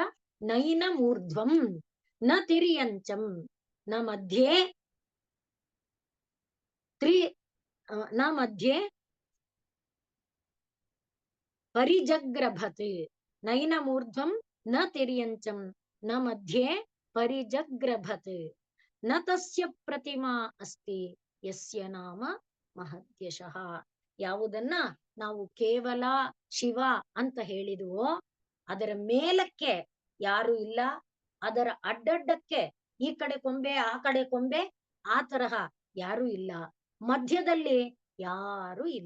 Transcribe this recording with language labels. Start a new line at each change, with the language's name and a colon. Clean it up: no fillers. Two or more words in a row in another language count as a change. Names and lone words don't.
Sanskrit: ನೈನ ಮೂರ್ಧ್ವಂ ನ ತಿರಿಯಂಚಂ ನ ಮಧ್ಯೆ ನ ಮಧ್ಯೆ ಪರಿಜಗ್ರಭತ್. ನೈನ ಮೂರ್ಧ್ವಂ ನ ತಿರಿಯಂಚಂ ನ ಮಧ್ಯೆ ಪರಿಜಗ್ರಭತ್ ನ ತಸ್ಯ ಪ್ರತಿಮಾ ಅಸ್ತಿ ಯಸ್ಯ ನಾಮ ಮಹದ್ಯಶಃ.
Kannada: ಯಾವುದನ್ನ ನಾವು ಕೇವಲ ಶಿವ ಅಂತ ಹೇಳಿದುವೋ ಅದರ ಮೇಲಕ್ಕೆ ಯಾರು ಇಲ್ಲ, ಅದರ ಅಡ್ಡಡ್ಡಕ್ಕೆ ಈ ಕಡೆ ಕೊಂಬೆ ಆ ಕಡೆ ಕೊಂಬೆ ಆ ತರಹ ಯಾರು ಇಲ್ಲ, ಮಧ್ಯದಲ್ಲಿ ಯಾರು ಇಲ್ಲ.